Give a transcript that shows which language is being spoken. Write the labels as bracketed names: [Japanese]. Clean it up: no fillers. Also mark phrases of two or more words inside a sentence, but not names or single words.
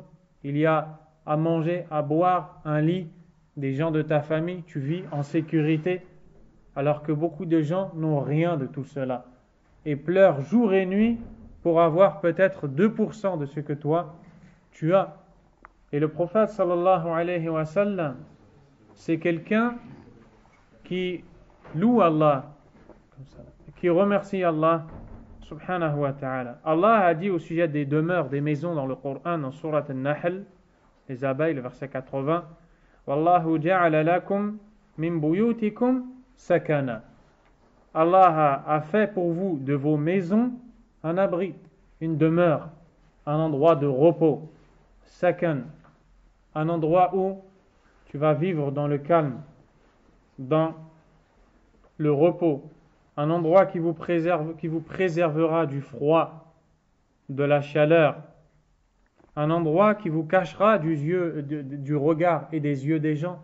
[French] Il y a à manger, à boire, un lit, des gens de ta famille, tu vis en sécurité, alors que beaucoup de gens n'ont rien de tout cela et pleurent jour et nuit pour avoir peut-être 2% de ce que toi tu as. Et le prophète [Arabic] صلى الله عليه وسلم, [French] c'est quelqu'un qui loue Allah, qui remercie Allah [Arabic] سبحانه وتعالى. [French] Allah a dit au sujet des demeures, des maisons dans le Coran, dans Surat An-Nahl, les abeilles, le verset 80, [Arabic] والله جعل لكم من بيوتكم سكنا. [French] Allah a fait pour vous de vos maisons un abri, une demeure, un endroit de repos, sakan, un endroit où tu vas vivre dans le calme, dans le repos, un endroit qui vous préservera du froid, de la chaleur, un endroit qui vous cachera du regard et des yeux des gens.